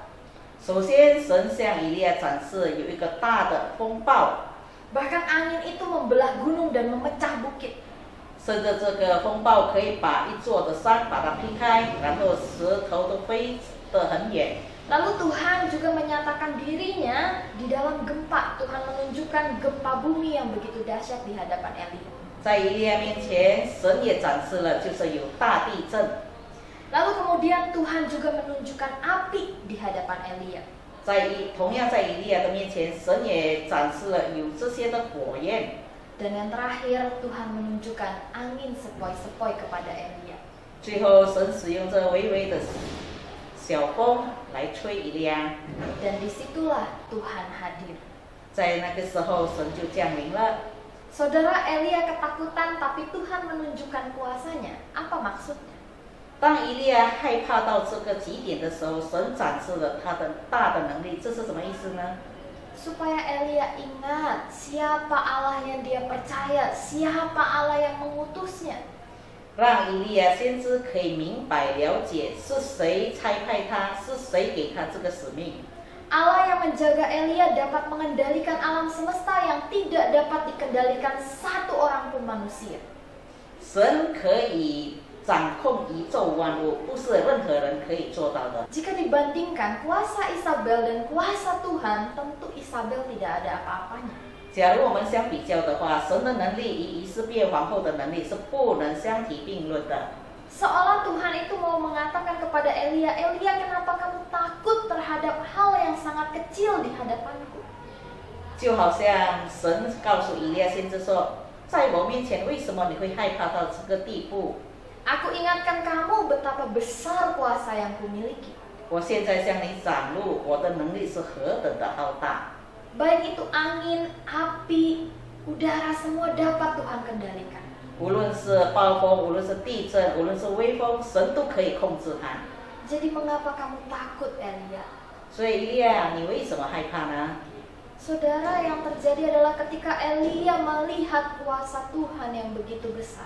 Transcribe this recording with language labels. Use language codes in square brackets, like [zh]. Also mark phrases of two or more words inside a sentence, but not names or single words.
[zh] 首先，神向以利亚展示有一个大的风暴， [id] Bahkan angin itu membelah gunung dan memecah bukit. [zh] 甚至这个风暴可以把一座的山把它劈开，然后石头都飞得很远。 [id] Lalu Tuhan juga menyatakan dirinya di dalam gempa. Tuhan menunjukkan gempa bumi yang begitu dahsyat di hadapan Elia. [zh] 在以利亚面前，神也展示了就是有大地震。 [id] Lalu kemudian Tuhan juga menunjukkan api di hadapan Elia. [zh] 同样在以利亚的面前，神也展示了有这些的火焰。 [id] Dan yang terakhir Tuhan menunjukkan angin sepoi-sepoi kepada Elia. [zh] 最后，神使用这微微的小风来吹以利亚。 [id] Dan disitulah Tuhan hadir. [zh] 在那个时候，神就降临了。 [id] Saudara, Elia ketakutan tapi Tuhan menunjukkan kuasanya. Apa maksudnya? [zh] 当以利亚害怕到这个极点的时候，神展示了他的大的能力，这是什么意思呢？ [id] Supaya Elia ingat siapa Allah yang dia percaya, siapa Allah yang mengutusnya. [zh] 让以利亚先知可以明白了解是谁差派他，是谁给他这个使命。 [id] Allah yang menjaga Elia dapat mengendalikan alam semesta yang tidak dapat dikendalikan satu orang pun manusia. [zh] 神可以掌控宇宙万物，不是任何人可以做到的。 [id] Jika dibandingkan kuasa Isabel dan kuasa Tuhan, tentu Isabel tidak ada apa-apanya. [zh] 假如我们相比较的话，神的能力与以色列皇后的能力是不能相提并论的。 [id] Seolah Tuhan itu mau mengatakan kepada Elia, Elia, kenapa kamu takut terhadap hal yang sangat kecil di hadapanku? [zh] 就好像神告诉以利亚先知说，在我面前为什么你会害怕到这个地步？ [id] Aku ingatkan kamu betapa besar kuasa yang kumiliki. [zh] 我现在向你展露我的能力是何等的浩大。 [id] Baik itu angin, api, udara semua dapat Tuhan kendalikan. [zh] 无论是暴风，无论是地震，无论是微风，神都可以控制它。 [id] Jadi mengapa kamu takut, Elia? [zh] 所以以利亚，你为什么害怕呢？ [id] Saudara, yang terjadi adalah ketika Elia melihat kuasa Tuhan yang begitu besar.